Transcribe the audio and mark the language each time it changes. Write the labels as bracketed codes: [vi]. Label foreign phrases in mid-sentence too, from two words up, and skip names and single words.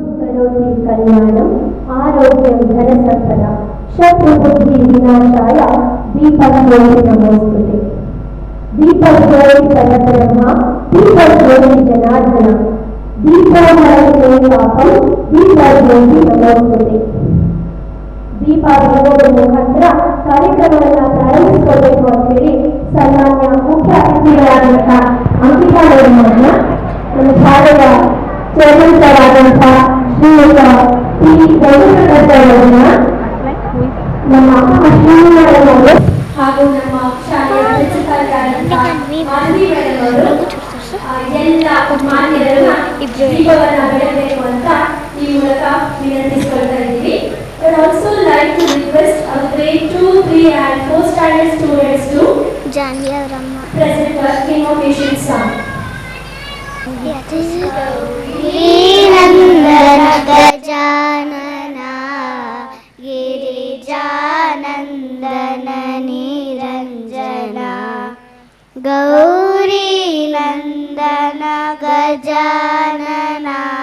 [sa] करोति कल्याणम् आरोग्यं धनसम्पदा शत्रुबुद्धिविनाशाय दीपज्योति नमोस्तुते। दीपज्योति परब्रह्म दीपज्योति जनार्दन दीपोहरते पापं दीपज्योति नमोस्तुते। [kn] दीप ಬೆಳಗೋದ್ರ ಮುಖಾಂತರ ಕಾರ್ಯಕ್ರಮವನ್ನು ಪ್ರಾರಂಭಿಸಿಕೊಳ್ಳಬೇಕು ಅಂತ ಹೇಳಿ ಸನ್ಮಾನ್ಯ ಮುಖ್ಯ ಅತಿಥಿಗಳಾದಂತಹ ಅಂಕಿತಾ ಮೇಡಮ್ ನಮ್ಮ ಶಾಲೆಯ ಚೇರ್ಮನ್ಸರಾದಂತಹ ಶ್ರೀಯುತ ಪಿ ವೆಂಕಟರಮಣಯ್ಯ ನಮ್ಮ ಶ್ರೀನಾರಾಯಣವರು ಹಾಗೂ ನಮ್ಮ ಶಾಲೆಯ ಪ್ರಿನ್ಸಿಪಾಲ್ಗಳಾದಂತಹ ಮಾಧವಿ ಮೇಡಮ್ ಅವರು ಎಲ್ಲ ಮಾನ್ಯರನ್ನ ದೀಪವನ್ನು ಬೆಳಗಬೇಕು ಅಂತ ಈ ಮೂಲಕ ವಿನಂತಿಸಿಕೊಳ್ತಾ ಇದ್ದೀವಿ. [en] I would also like to request our grade 2, 3 and 4 standard students to present the invocation song. [sa] नन्दन गजानन गिरिजानन्दन निरञ्जन गौरी नन्दन गजानन